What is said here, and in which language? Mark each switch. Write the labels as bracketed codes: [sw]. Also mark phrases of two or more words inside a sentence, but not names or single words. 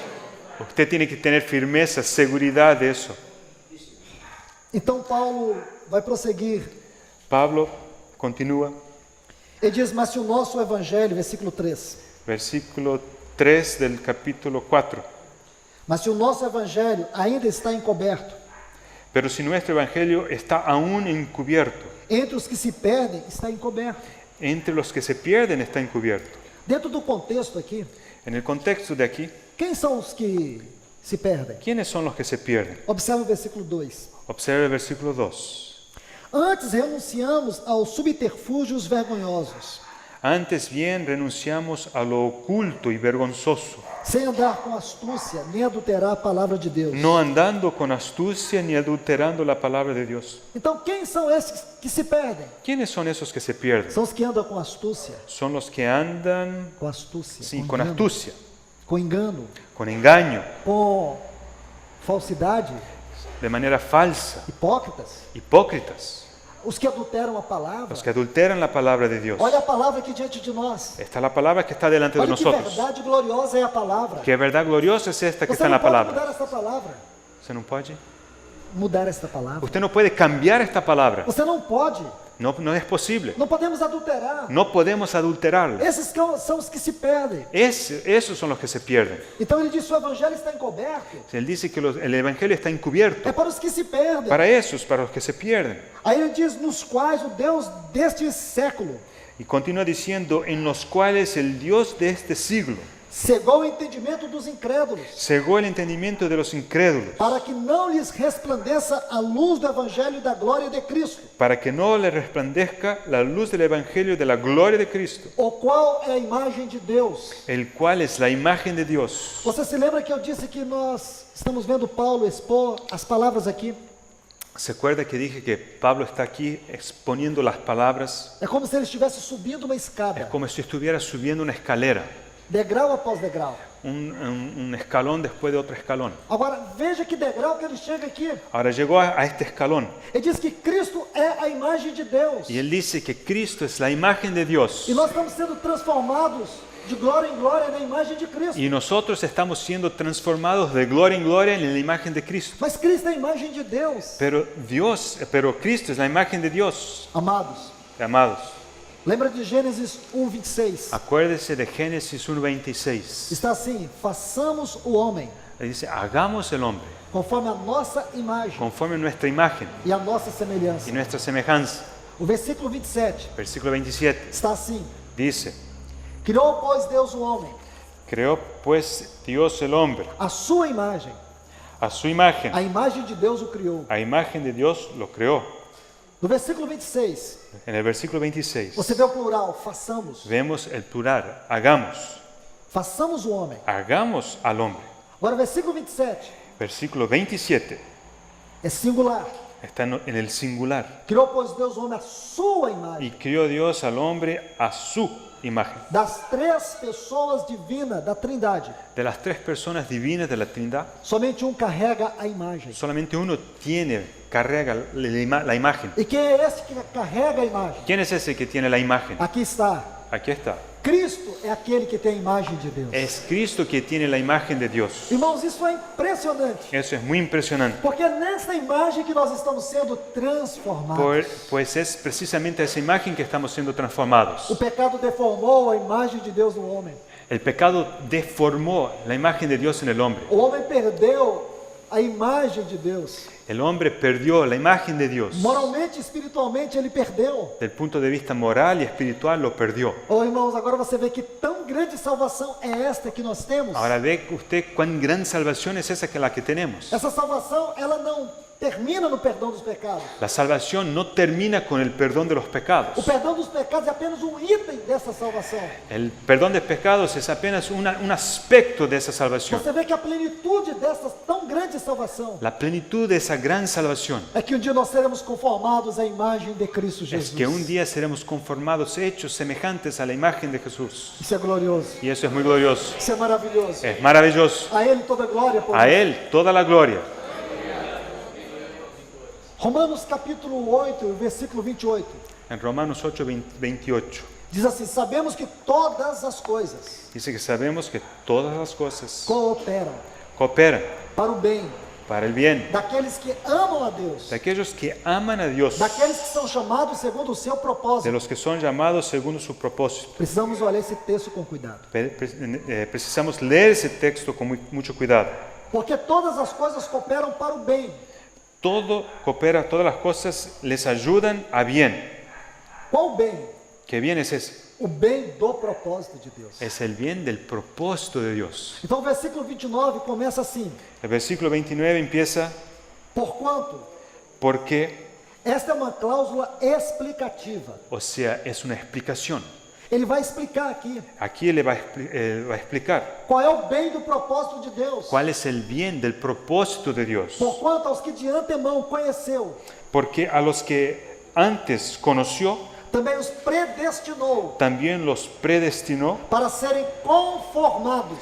[es] Usted tiene que tener firmeza, seguridad de eso. [pt] Então Paulo vai prosseguir. [es] Pablo continúa, [pt] Ele diz, mas se o nosso evangelho, versículo 3, [es] versículo 3 del capítulo 4. [pt] mas se o nosso evangelho ainda está encoberto, [es] Pero si nuestro evangelio está aún encubierto, [pt] entre os que se perdem, está encoberto. [es] entre los que se pierden está encubierto. [pt] Dentro do contexto aqui, [es] En el contexto de aquí, [pt] quem são os que se perdem? [es] ¿quiénes son los que se pierden? [pt] Observe o versículo 2. [es] Observe el versículo 2. [pt] Antes renunciamos aos subterfúgios vergonhosos, [es] Antes bien renunciamos a lo oculto y vergonzoso, [pt] sem andar com astúcia, nem adulterar a palavra de Deus. [es] no andando con astucia ni adulterando la palabra de Dios. [pt] Então, quem são esses que se perdem? [es] ¿Quiénes son esos que se pierden? [pt] São os que andam com astúcia, [es] Son los que andan, [pt] com astúcia, [es] sí, [pt] com [es] con [pt] engano, [es] astucia, [pt] com engano, [es] con engaño, [pt] com falsidade, [es] de manera falsa, [pt] hipócritas, [es] hipócritas, [pt] os que adulteram a palavra. [es] los que adulteran la palabra de Dios. [pt] Olha a palavra aqui diante de nós. [es] Esta es la palabra que está delante de [pt] Olha que [es] nosotros. [pt] verdade gloriosa é a palavra. [es] Qué verdad gloriosa es esta que [pt] Você [es] está en [pt] não [es] la [pt] pode [es] palabra. [pt] mudar esta palavra. [es] ¿Usted no puede? [pt] Mudar esta palavra. [es] Usted no puede cambiar esta palabra. [pt] Você não pode. [es] No es posible. [pt] Não podemos adulterar. [es] No podemos adulterarla. [pt] Esses são os que se perdem. [es] Esos son los que se pierden. [pt] Então ele diz: o evangelho está encoberto. [es] Él dice que el evangelio está encubierto. [pt] É para os que se perdem. [es] Para esos, para los que se pierden. [pt] Aí ele diz: nos quais o Deus deste século [es] Y continúa diciendo, en los cuales el Dios de este siglo [pt] cegou o entendimento dos incrédulos, [es] cegó el entendimiento de los incrédulos, [pt] para que não lhes resplandeça a luz do evangelho da glória de Cristo, [es] para que no le resplandezca la luz del Evangelio de la gloria de Cristo, [pt] o qual é a imagem de Deus. [es] el cual es la imagen de Dios. [pt] Você se lembra que eu disse que nós estamos vendo Paulo expor as palavras aqui? [es] ¿Se acuerda que dije que Pablo está aquí exponiendo las palabras? [pt] É como se ele estivesse subindo uma [es] Es [pt] escada, [es] como si estuviera subiendo una escalera, [pt] degrau após degrau. [es] un escalón después de otro escalón. [pt] Agora, veja que degrau que ele chega aqui. [es] Ahora llegó a este escalón [pt] Ele diz que Cristo é a imagem de Deus. [es] y él dice que Cristo es la imagen de Dios [pt] E nós estamos sendo transformados de glória em glória na imagem de Cristo. [es] y nosotros estamos siendo transformados de gloria en gloria en la imagen de Cristo. [pt] Mas Cristo é a imagem de Deus. [es] Pero Cristo es la imagen de Dios, [pt] Amados, [es] amados. [pt] lembra de Gênesis 1:26. [es] Acuérdese de Génesis 1:26. [pt] Está assim: façamos o homem [es] Dice, hagamos el hombre [pt] conforme a nossa imagem [es] conforme a nuestra imagen [pt] e a nossa semelhança. [es] y nuestra semejanza. [pt] O versículo 27 [es] Versículo 27 [pt] está assim: [es] dice, [pt] criou, pois, Deus o homem, [es] creó pues Dios el hombre [pt] a sua imagem. [es] a su imagen. [pt] A imagem de Deus o criou. [es] A imagen de Dios lo creó. [pt] No versículo 26, [es] En el versículo 26 [pt] você vê o plural: façamos. [es] vemos el plural, hagamos. [pt] Façamos o homem. [es] Hagamos al hombre. [pt] Agora, o versículo 27 [es] Versículo 27 [pt] é singular. [es] está en el singular. [pt] Criou, pois, Deus o homem a sua imagem. [es] Y crió Dios al hombre a su imagen. [pt] Das três pessoas divinas da Trindade, [es] De las tres personas divinas de la Trinidad, [pt] somente um carrega a imagem. [es] solamente uno carrega la imagen. [pt] E quem é esse que carrega a imagem? [es] ¿Quién es ese que tiene la imagen? [pt] Aqui está. [es] Aquí está. [pt] Cristo é aquele que tem a imagem de Deus. [es] Es Cristo que tiene la imagen de Dios. [pt] Irmãos, isso é impressionante. [es] Eso es muy impresionante. [pt] Porque é nessa imagem que nós estamos sendo transformados. [es] Pues es precisamente esa imagen que estamos siendo transformados. [pt] O pecado deformou a imagem de Deus no homem. [es] El pecado deformó la imagen de Dios en el hombre. [pt] O homem perdeu a imagem de Deus. [es] El hombre perdió la imagen de Dios. [pt] Moralmente e espiritualmente ele perdeu. [es] Del punto de vista moral y espiritual lo perdió. [pt] Oh, irmãos, agora você vê que tão grande salvação é esta que nós temos. [es] Ahora ve usted cuán gran salvación es esa que la que tenemos. [pt] Essa salvação, ela não termina no perdão dos pecados. [es] La salvación no termina con el perdón de los [pt] O [es] pecados. [pt] perdão dos pecados é apenas um item dessa salvação. [es] El perdón de pecados es apenas un aspecto de esa salvación. [pt] Você vê que a plenitude dessa tão grande salvação [es] La plenitud de esa gran salvación [pt] é que um dia nós seremos conformados à imagem de Cristo es Jesus. [es] que un día seremos conformados, hechos semejantes a la imagen de Jesús. [pt] Isso é glorioso. [es] Y eso es muy glorioso. [pt] Isso é maravilhoso. [es] Es maravilloso. [pt] A Ele toda glória. [es] Por A Él toda la gloria. [pt] Romanos capítulo 8, versículo 28. [es] En Romanos 8, 28 [pt] Diz assim: sabemos que todas as coisas [es] dice que sabemos que todas las cosas [pt] cooperam [es] cooperan [pt] para o bem [es] para el bien [pt] daqueles que amam a Deus, [es] de aquellos que aman a Dios, [pt] daqueles que são chamados segundo o seu [es] de [pt] propósito. [es] los que son llamados según su propósito. [pt] Precisamos olhar esse texto com cuidado, [es] Precisamos leer ese texto con mucho cuidado. [pt] porque todas as coisas cooperam para o bem. [es] Todo coopera, todas las cosas les ayudan a bien. [pt] Qual bem? [es] ¿Qué bien es ese? [pt] O bem do propósito de Deus. [es] Es el bien del propósito de Dios. [pt] Então o versículo 29 começa assim: [es] El versículo 29 empieza, [pt] porquanto, [es] porque, [pt] esta é uma cláusula explicativa. [es] o sea, es una explicación. [pt] Ele vai explicar aqui [es] Aquí él va a explicar [pt] qual é o bem do propósito de Deus. [es] cuál es el bien del propósito de Dios. [pt] Porquanto aos que de antemão conheceu, [es] Porque a los que antes conoció, [pt] também os predestinou [es] también los predestinó [pt] para serem conformados